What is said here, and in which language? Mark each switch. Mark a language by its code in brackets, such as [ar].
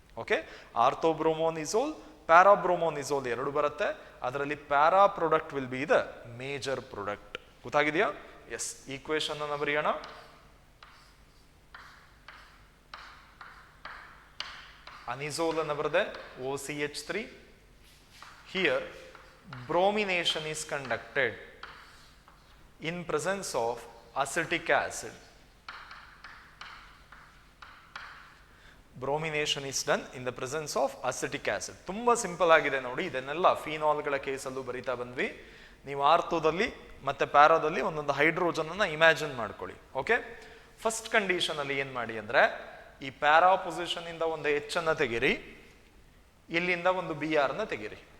[kn] Okay, ಆರ್ಥೋಬ್ರೋಮೋನಿಸೋಲ್, ಪ್ಯಾರಾಬ್ರೋಮೋನಿಸೋಲ್ ಎರಡು ಬರುತ್ತೆ. ಅದರಲ್ಲಿ para product [en] Will be the major product. [kn] ಗೊತ್ತಾಗಿದೆಯಾ? S, equation ಅನ್ನು ಬರೆಯೋಣ. ಅನಿಸೋಲ್ ಅನ್ನು ಬರೆದೆ OCH3. [en] Here bromination is conducted in presence of acetic acid. Bromination is done in the presence of acetic acid. [kn] ತುಂಬಾ simple ಆಗಿದೆ ನೋಡಿ. ಇದನ್ನೆಲ್ಲ ಫಿನಾಲ್ಗಳ ಕೇಸಲ್ಲೂ ಬರಿತಾ ಬಂದ್ವಿ. ನೀವು ಆರ್ಥೋದಲ್ಲಿ ಮತ್ತೆ ಪ್ಯಾರಾದಲ್ಲಿ ಒಂದೊಂದು ಹೈಡ್ರೋಜನ್ ಅನ್ನ ಇಮ್ಯಾಜಿನ್ ಮಾಡ್ಕೊಳ್ಳಿ. ಓಕೆ, ಫಸ್ಟ್ ಕಂಡೀಷನ್ ಅಲ್ಲಿ ಏನ್ ಮಾಡಿ ಅಂದ್ರೆ ಈ ಪ್ಯಾರಾ ಪೊಸಿಷನ್ ಇಂದ ಒಂದು H ಅನ್ನ ತೆಗಿರಿ, ಇಲ್ಲಿಂದ ಒಂದು Br ನ ತೆಗಿರಿ.